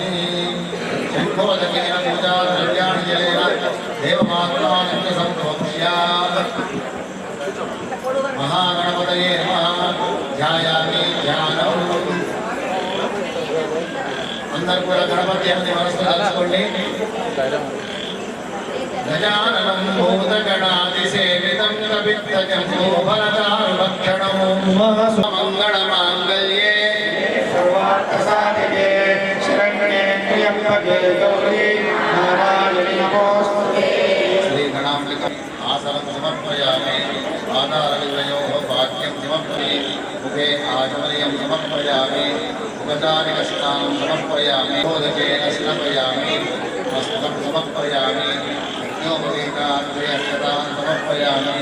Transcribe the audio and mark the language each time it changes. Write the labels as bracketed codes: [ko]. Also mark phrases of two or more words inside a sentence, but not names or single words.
[sa] శంఖోదకేన పూజా ద్రవ్యాణి జలేన దేవమాత్మానం సంప్రోక్ష్య మహాగణపతయే నమః ధ్యాయామి ధ్యానం. [te] అందరూ కూడా గణపతి అని మనసులో తలుచుకోండి. [sa] గజాననం భూతగణాతిసేవితం కపిత్తజంబోఫలచారుభక్షణం మంగళమాంగళ్యే सर्वार्थसाधिके शरण्ये त्र्यम्बके गौरी नारायणि नमोस्तुते. శ్రీ గణాంబిక ఆసనం సమర్పయామి. ఆధారవిలయోః వాక్యం సమర్పయామి. ముఖే ఆచమనీయం సమర్పయామి. ఉపచారిక స్నానం సమర్పయామి. బోధకేన స్నాపయామి. మస్తకం సమర్పయామి. యజ్ఞోపవీతాన్ సమర్పయామి.